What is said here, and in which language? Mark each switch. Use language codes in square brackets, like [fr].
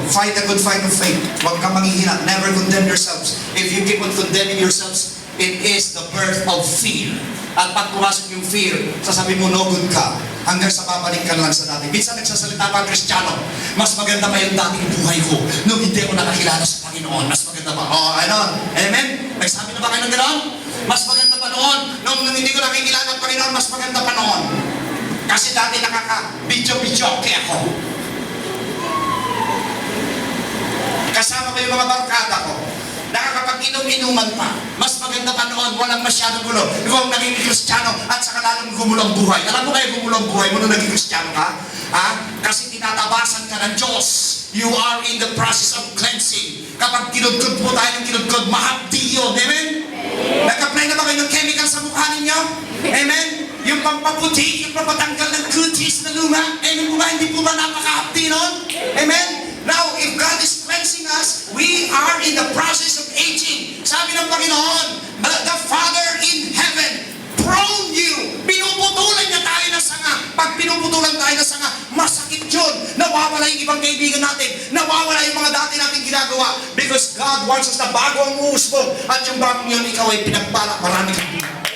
[en] Fight a good fight of faith. [tl] Huwag kang manghihina. [en] Never condemn yourselves. If you keep on condemning yourselves, it is the birth of fear. [tl] At pag pumasok yung fear, sasabihin mo, no good ka. Hanggang sa babalik ka lang sa dati. Minsan nagsasalita pa ang Kristiyano, mas maganda pa yung dating buhay ko nung hindi ako nakakilala sa Panginoon. Mas maganda pa. Oh, ano? Amen? Nagsabi na ba kayo ng gano'n? Mas maganda pa noon. Nung hindi ko nakikilala ang Panginoon, mas maganda pa noon. Kasi dati nakaka-bidyo-bidyoke ako. Kasama ko yung mga barkada ko. Nakakapag-inom-inuman pa. Mas maganda pa noon, walang masyadong gulo. Ikaw ang naging Kristiyano at saka lalong gumulang buhay. Alam mo kayo gumulang buhay mo nung naging Kristiyano ka? Ha? Kasi tinatabasan ka ng Diyos. [en] You are in the process of cleansing. [tl] Kapag kinudkod po tayo ng kinudkod, mahapdi yun. Amen? Nag-apply na ba kayo ng chemical sa mukha ninyo? Amen? Yung pampaputi, yung pampatanggal ng cuties na luma. Amen po ba? Hindi po ba napakahapdi nun? Amen? [en] Now, if God is cleansing us, we are in the process of aging. [tl] Sabi ng Panginoon, [en] the Father in heaven prone you. [tl] Pinuputulan niya tayo ng sanga. Pag pinuputulan tayo ng sanga, masakit yun. Nawawala yung ibang kaibigan natin. Nawawala yung mga dati natin ginagawa. [en] Because God wants us [tl] na bago ang uusbong. At yung bagong yun, ikaw ay pinagpala. Marami kang buhay.